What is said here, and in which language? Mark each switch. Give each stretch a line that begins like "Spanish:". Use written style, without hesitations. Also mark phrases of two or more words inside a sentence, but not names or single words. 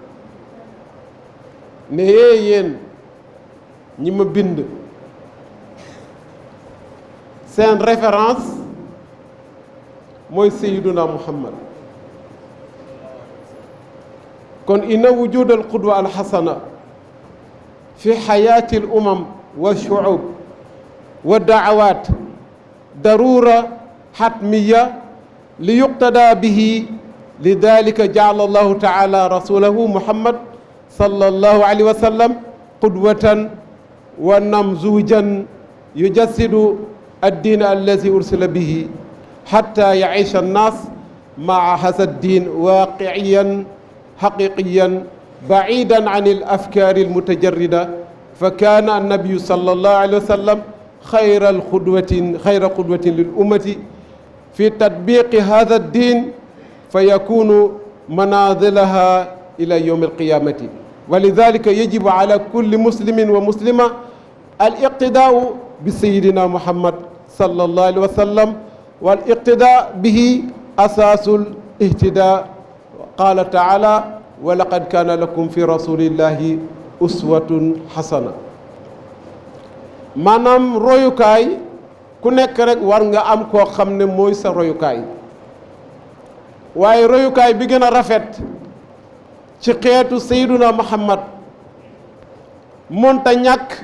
Wolof: ne yéen ñi ma bind seen référence mooy Sayyiduna Muhammad kon
Arabic: إن وجود القدوة الحسنة في حياة الأمم و شعوب و دعوات ضرورة حتمية ليقتدى به لذلك جعل الله تعالى رسوله محمدا صلى الله عليه و سلم قدوة و نموذجا يجسد الدين الذي أرسل به حتى يعيش الناس مع هذا الدين واقعيا حقيقيا بعيدا عن الأفكار المتجردة فكان النبي صلى الله عليه وسلم خير قدوة للأمة في تطبيق هذا الدين فيكون منازلها إلى يوم القيامة ولذلك يجب على كل مسلم ومسلمة الاقتداء بسيدنا محمد صلى الله عليه وسلم والاقتداء به أساس الاهتداء قال تعالى و لقد كان لكم في رسول الله أسوة حسنة
Wolof: maanaam royukaay ku nekk rek war nga am koo xam ne mooy sa royukaay waaye royukaay bi gën a rafet ci xeetu sayduna muhammad monta ñàkk